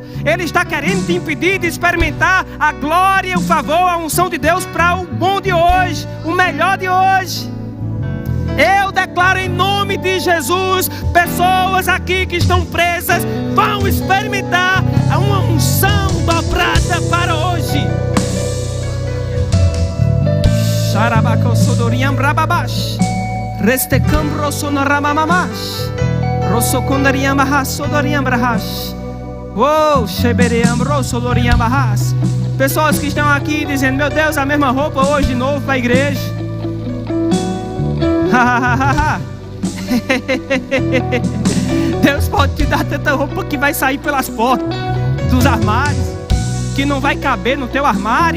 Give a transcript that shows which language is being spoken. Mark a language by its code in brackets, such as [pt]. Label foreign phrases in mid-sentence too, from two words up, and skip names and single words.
[pt] Ele está querendo te impedir de experimentar a glória, o favor, a unção de Deus para o bom de hoje, o melhor de hoje. Eu declaro em nome de Jesus, pessoas aqui que estão presas vão experimentar uma unção dobrada para hoje. Xarabacosodoriam brababash, restecambro sonoramamash, rosocondariam bahas sodoriam brahash, oh xebeream rosodoriam bahas. Pessoas que estão aqui dizendo: meu Deus, a mesma roupa hoje de novo para a igreja. Deus pode te dar tanta roupa que vai sair pelas portas dos armários, que não vai caber no teu armário.